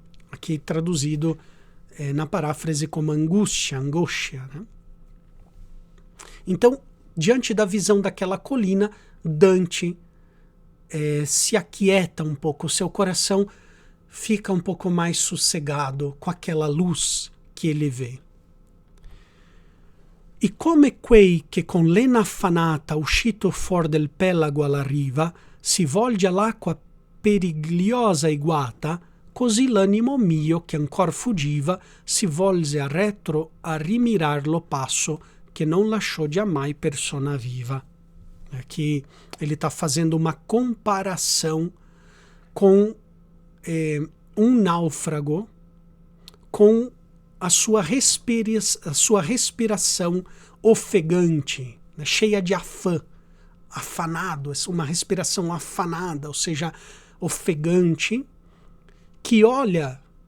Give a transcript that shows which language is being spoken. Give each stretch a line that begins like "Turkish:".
Portuguese: Aqui traduzido na paráfrase como angústia. Né? Então, diante da visão daquela colina, Dante se aquieta um pouco, o seu coração fica um pouco mais sossegado com aquela luz que ele vê.
Italian: E come quei che con lena affannata uscito for del pelago alla riva si volge all'acqua perigliosa e guata, così l'animo mio che ancor fuggiva si volse a retro a rimirar lo passo che non lasciò giammai persona viva.
Portuguese: Aqui ele está fazendo uma comparação com um náufrago, com a sua respiração ofegante, né, cheia de afã, afanado, uma respiração afanada, ou seja, ofegante, que olha